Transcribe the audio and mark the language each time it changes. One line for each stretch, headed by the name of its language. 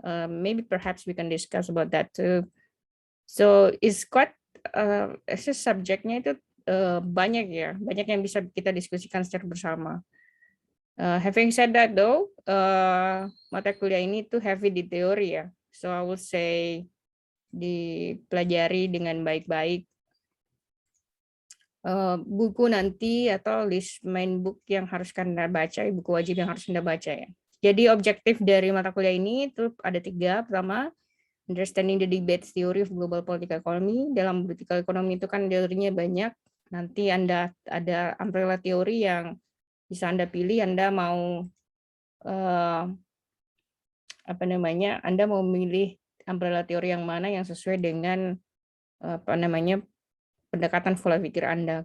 English: Maybe perhaps we can discuss about that too. So it's quite
Indonesian: subjeknya itu banyak ya, banyak yang bisa kita diskusikan secara bersama.
English: Having said that though,
Indonesian: mata kuliah ini tuh heavy di teori ya.
English: So I would say
Indonesian: dipelajari dengan baik-baik. Buku nanti atau
English: list main book
Indonesian: yang harus Anda baca, buku wajib yang harus Anda baca ya. Jadi objektif dari mata kuliah ini itu ada 3. Pertama,
English: understanding the debate theory of global political economy.
Indonesian: Dalam political economy itu kan teorinya banyak. Nanti Anda ada umbrella teori yang bisa Anda pilih. Anda mau Anda mau memilih umbrella teori yang mana yang sesuai dengan pendekatan pola pikir Anda.